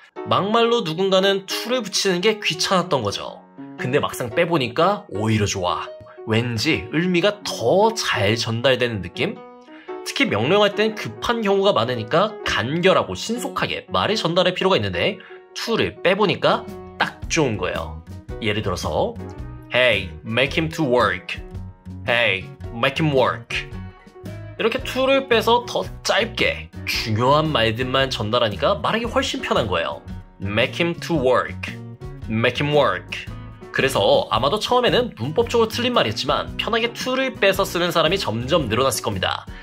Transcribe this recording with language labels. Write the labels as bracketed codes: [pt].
[ko] 막말로 누군가는 to를 붙이는 게 귀찮았던 거죠. 근데 막상 빼보니까 오히려 좋아. 왠지 의미가 더 잘 전달되는 느낌? 특히 명령할 땐 급한 경우가 많으니까 간결하고 신속하게 말을 전달할 필요가 있는데 to를 빼보니까 딱 좋은 거예요. [en] 예를 들어서 Hey, make him to work. Hey, make him work. [ko] 이렇게 to를 빼서 더 짧게 중요한 말들만 전달하니까 말하기 훨씬 편한 거예요. [en] Make him to work. Make him work. [ko] 그래서 아마도 처음에는 문법적으로 틀린 말이었지만 편하게 to를 빼서 쓰는 사람이 점점 늘어났을 겁니다.